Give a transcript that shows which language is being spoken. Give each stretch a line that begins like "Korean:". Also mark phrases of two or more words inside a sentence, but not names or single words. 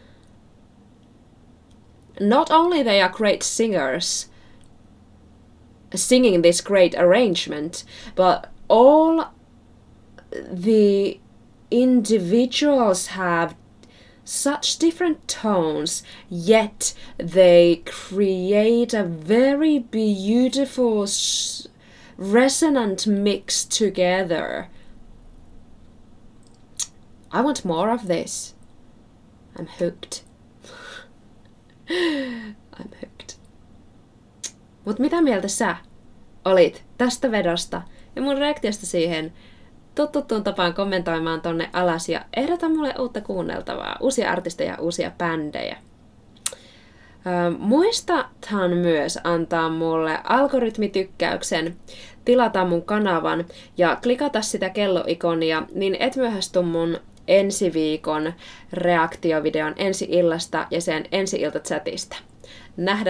English: Not only they are great singers, singing this great arrangement, but all the individuals have such different tones, yet they create a very beautiful resonant mix together. I want more of this. I'm hooked. I'm hooked.
Finnish: Mut mitä mieltä sä olit tästä vedosta ja mun reaktiosta siihen? Tuu tuttuun tapaan kommentoimaan tonne alas ja ehdota mulle uutta kuunneltavaa, uusia artisteja, uusia bändejä. Muistathan myös antaa mulle algoritmitykkäyksen, tilata mun kanavan ja klikata sitä kelloikonia, niin et myöhästy mun ensi viikon reaktiovideon ensi illasta ja sen ensi ilta chatista.